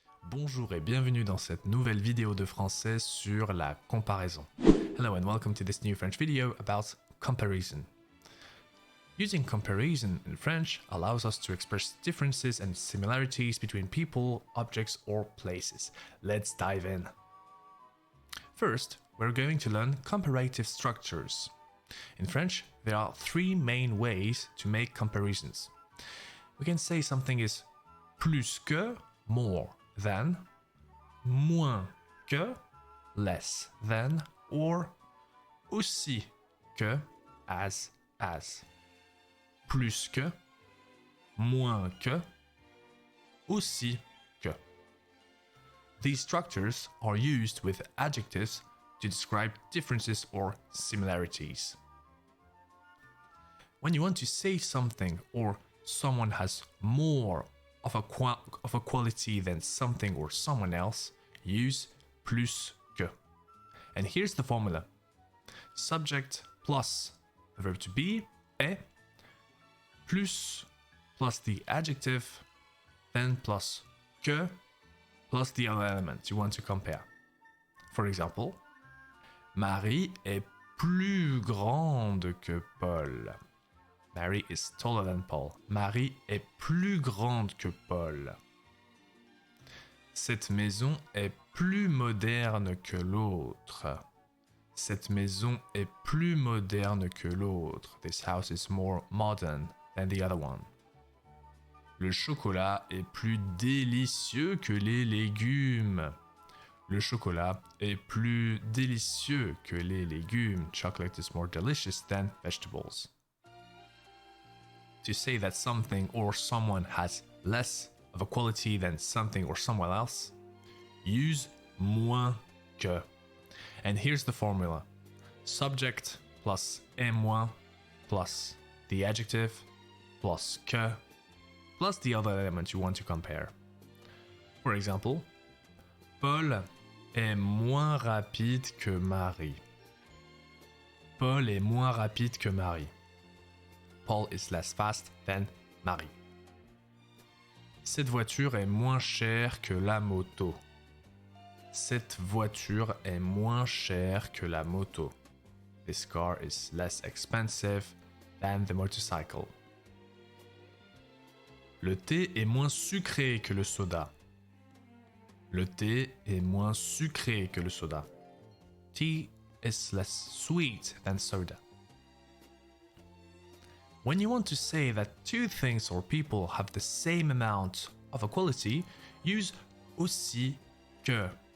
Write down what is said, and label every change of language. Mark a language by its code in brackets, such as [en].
[fr] Bonjour et bienvenue dans cette nouvelle vidéo de français sur la comparaison. [en] Hello and welcome to this new French video about comparison. Using comparison in French allows us to express differences and similarities between people, objects or places. Let's dive in. First, we're going to learn comparative structures. In French, there are three main ways to make comparisons. We can say something is plus que, more than, moins que, less than, or aussi que, as. [fr] Plus que, moins que, aussi que. [en] These structures are used with adjectives to describe differences or similarities. When you want to say something or someone has more of a quality than something or someone else, use plus que. And here's the formula. Subject plus the verb to be, est, plus the adjective, then plus que, plus the other element you want to compare. For example, [fr] Marie est plus grande que Paul. [en] Mary is taller than Paul. [fr] Marie est plus grande que Paul. Cette maison est plus moderne que l'autre. Cette maison est plus moderne que l'autre. [en] This house is more modern than the other one. [fr] Le chocolat est plus délicieux que les légumes. Le chocolat est plus délicieux que les légumes. [en] Chocolate is more delicious than vegetables. To say that something or someone has less of a quality than something or someone else, use moins que. And here's the formula. Subject plus et moins plus the adjective plus que plus the other element you want to compare. For example, [fr] Paul est moins rapide que Marie. Paul est moins rapide que Marie. [en] Paul is less fast than Marie. [fr] Cette voiture est moins chère que la moto. Cette voiture est moins chère que la moto. [en] This car is less expensive than the motorcycle. [fr] Le thé est moins sucré que le soda. Le thé est moins sucré que le soda. [en] Tea is less sweet than soda. When you want to say that two things or people have the same amount of a quality, use aussi que.